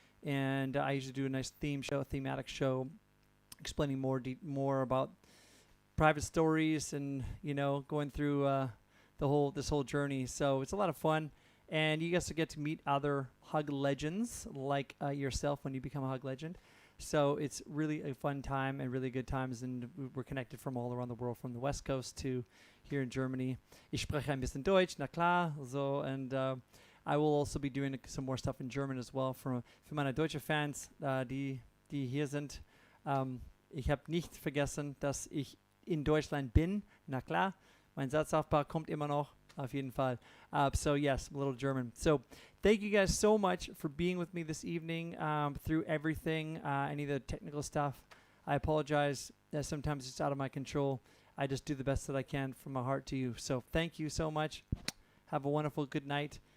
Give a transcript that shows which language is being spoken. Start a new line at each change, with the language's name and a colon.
English: And I usually do a nice thematic show, explaining more about private stories and, you know, going through this whole journey. So it's a lot of fun, and you guys will get to meet other Hug Legends like yourself when you become a Hug Legend. So it's really a fun time and really good times, and we're connected from all around the world, from the West Coast to here in Germany.
German: Ich spreche ein bisschen Deutsch, na klar.
English: So, and I will also be doing some more stuff in German as well
German: für meine deutsche Fans, die hier sind. Ich habe nicht vergessen, dass ich in Deutschland bin. Na klar, mein Satzaufbau kommt immer noch, auf jeden Fall.
English: So yes, a little German. So thank you guys so much for being with me this evening through everything, any of the technical stuff. I apologize that sometimes it's out of my control. I just do the best that I can from my heart to you. So thank you so much. Have a wonderful good night.